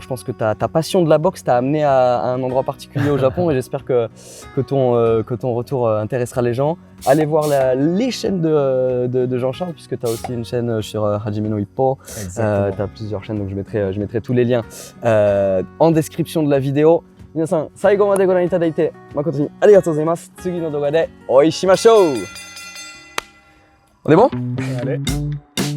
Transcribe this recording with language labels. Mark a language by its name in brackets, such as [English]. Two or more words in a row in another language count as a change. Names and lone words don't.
[French] Je pense que ta passion de la boxe t'a amené à un endroit particulier au Japon et j'espère que ton retour intéressera les gens. Allez voir les chaînes de Jean-Charles puisque tu as aussi une chaîne sur Hajime no Ippo. Tu as plusieurs chaînes donc je mettrai tous les liens en description de la vidéo. [Japanese] 皆さん、最後までご覧いただいて誠にありがとうございます。次の動画でお会いしましょう。 [French] On est bon? Allez.